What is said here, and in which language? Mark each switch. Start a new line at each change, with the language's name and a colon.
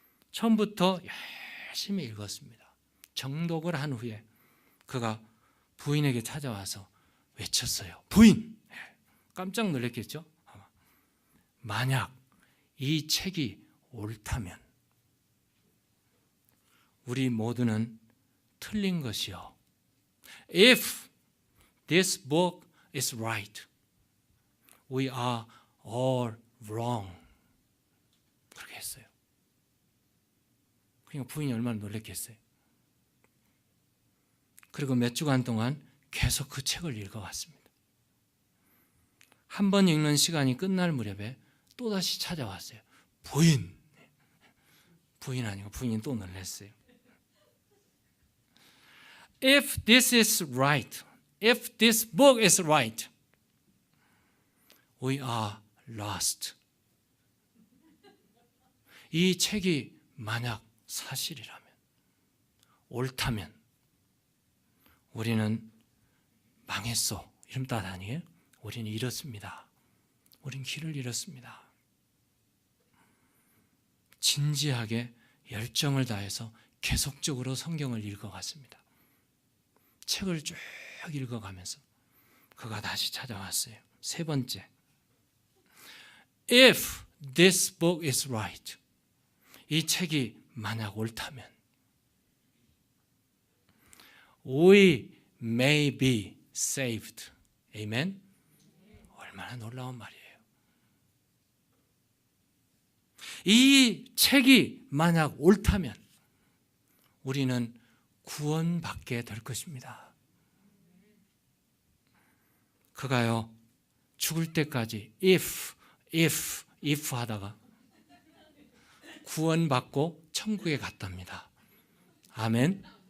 Korean: 처음부터 열심히 읽었습니다. 정독을 한 후에 그가 부인에게 찾아와서 외쳤어요. 부인! 깜짝 놀랐겠죠? 만약 이 책이 옳다면 우리 모두는 틀린 것이요.
English: If this book is right, we are all wrong.
Korean: 그렇게 했어요. 그러니까 부인이 얼마나 놀랐겠어요. 그리고 몇 주간 동안 계속 그 책을 읽어왔습니다. 한 번 읽는 시간이 끝날 무렵에 또다시 찾아왔어요. 부인 아니고 부인이 또 놀랐어요.
English: If this is right, if this book is right, we are lost.
Korean: 이 책이 만약 사실이라면, 옳다면 우리는 망했어. 이런 뜻 아니에요? 우리는 잃었습니다. 우리는 길을 잃었습니다. 진지하게 열정을 다해서 계속적으로 성경을 읽어갔습니다. 책을 쭉 읽어가면서 그가 다시 찾아왔어요. 세 번째,
English: If this book is right,
Korean: 이 책이 만약 옳다면
English: We may be saved. Amen?
Korean: 얼마나 놀라운 말이에요. 이 책이 만약 옳다면 우리는 구원받게 될 것입니다. 그가요, 죽을 때까지 if 하다가 구원받고 천국에 갔답니다. 아멘.